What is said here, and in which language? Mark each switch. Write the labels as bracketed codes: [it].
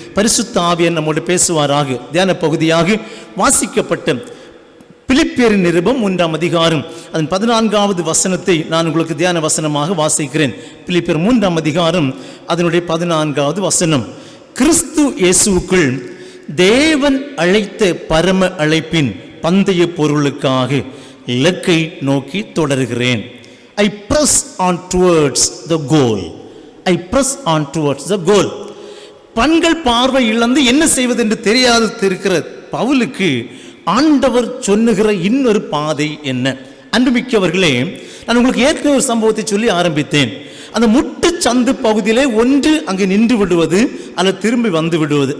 [ta] பரிசுத்த ஆவியார் நம்மோடு பேசுவாராக. தியான பகுதியாக வாசிக்கப்பட்ட பிலிப்பியரின் நிருபம் 1ஆம் அதிகாரம் அதன் 14வது வசனத்தை நான் உங்களுக்கு தியான வசனமாக வாசிக்கிறேன். பிலிப்பியர் 3ஆம் அதிகாரம் அதனுடைய 14வது வசனம். கிறிஸ்து இயேசுவுக்குள் தேவன் அழைத்த பரம அழைப்பின் பந்தய பொருளுக்காக இலக்கை நோக்கி தொடர்கிறேன். [en] I press on towards the goal. I press on towards the goal. [ta] பண்கள் பார்வை இழந்து என்ன செய்வது என்று தெரியாது இருக்கிற பவுலுக்கு ஆண்டவர் சொன்னுகிற இன்னொரு பாதை என்ன? அன்புமிக்கவர்களே, நான் உங்களுக்கு ஏற்கனவே ஒரு சம்பவத்தை சொல்லி ஆரம்பித்தேன். அந்த முட்டு சந்து பகுதியிலே ஒன்று அங்கே நின்று விடுவது அல்லது திரும்பி வந்து விடுவது.